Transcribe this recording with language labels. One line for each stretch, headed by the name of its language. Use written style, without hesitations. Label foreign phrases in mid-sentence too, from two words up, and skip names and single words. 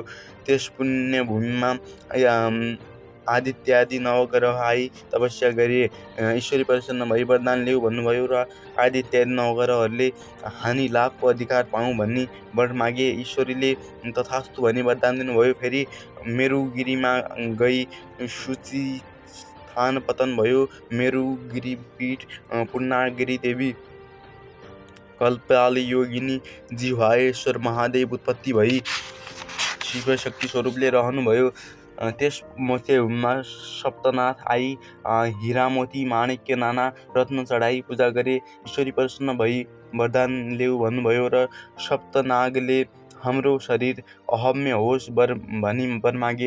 Nepali: त्यस पुण्यभूमिमा आदित्यादि नवग्रह आई तपस्या गरे। ईश्वरी प्रसन्न भई वरदान लिऊ भन्नुभयो र आदित्यादि नवग्रहहरूले हानि लाभको अधिकार पाऊँ भनी वर मागे। ईश्वरीले तथास्तु भनी वरदान दिनुभयो। फेरि मेरुगिरीमा गई सूची स्थान पतन भयो। मेरुगिरीपीठ पूर्णागिरी देवी कल्पाली योगिनी जिह्वायेश्वर महादेव उत्पत्ति भई शिवशक्ति स्वरूपले रहनुभयो। त्यस मोतीमा सप्तनाथ आई हिरामोती माणिक्य नाना रत्न चढाई पूजा गरे। ईश्वरी प्रसन्न भई वरदान लेऊ भन्नुभयो र सप्तनागले हाम्रो शरीर अहम्य होस् वर भनी वर मागे।